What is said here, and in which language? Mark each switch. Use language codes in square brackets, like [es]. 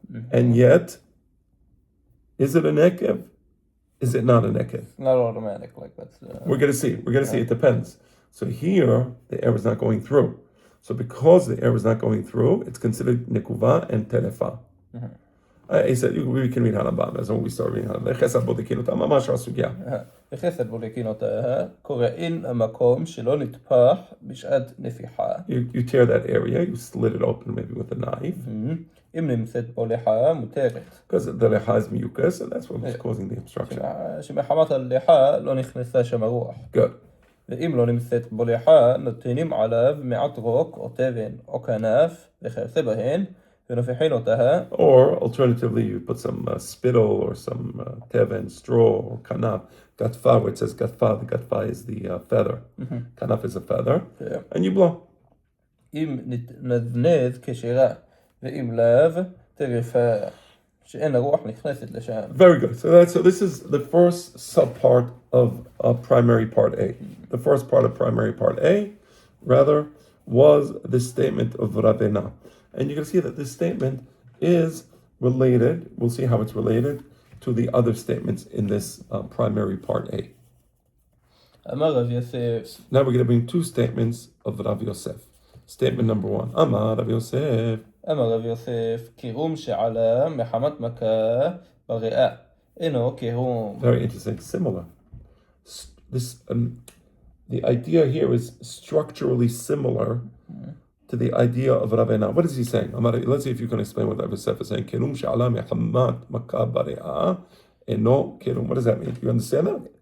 [en] And yet, is it a nekev? Is it not a nekev? Not automatic like that. We're going to see. It depends. So here, the air is not going through. So because the air is not going through, it's considered nekuva and telefa. He said, we can read Harambam, as when we start reading Harambam. [he] Chesed bodekin אותה, ממש הסוגיה. בחסד בודקין אותה, קוראין המקום שלא נטפח בשעת נפיחה. [en] You tear that area, you slit it open maybe with a knife. [he] אם נמצאת בו ליחה מותרת. [en] Because the lecha is mucus, and that's what's causing the obstruction. [he] שמחמת הליחה לא נכנסה שם הרוח. [en] Good. [he] ואם לא נמצאת בו ליחה, נותנים עליו מעט רוק או תבן או כנף וכיוצא בהן, ונופחין אותה. [en] Or alternatively, you put some spittle or some teven, straw, or kanaf. Gatfa, where it says gatfa, the gatfa is the feather. Kanaf is a feather. Yeah. And you blow. [he] אם נזנז כשירה, ואם לאו תרפה, שאין הרוח נכנסת לשם. [en] Very good. So this is the first subpart of primary part A. The first part of primary part A, rather, was the statement of Ravena. And you can see that this statement is related, we'll see how it's related, to the other statements in this primary part A. [he] אמר רב יוסף. [en] Now we're going to bring two statements of Rav Yosef. Statement number one. Amar Rav Yosef. [he] אמר רב יוסף, קירום שעלה מחמת מכה בריאה. אינו קירום. [en] Very interesting. Similar. This the idea here is structurally similar to the idea of Ravena. What is he saying? Let's see if you can explain what Rav Yosef is saying. [he] Kirum she'ala mehamat makkah bari'ah eno kirum. [en] What does that mean? You understand that?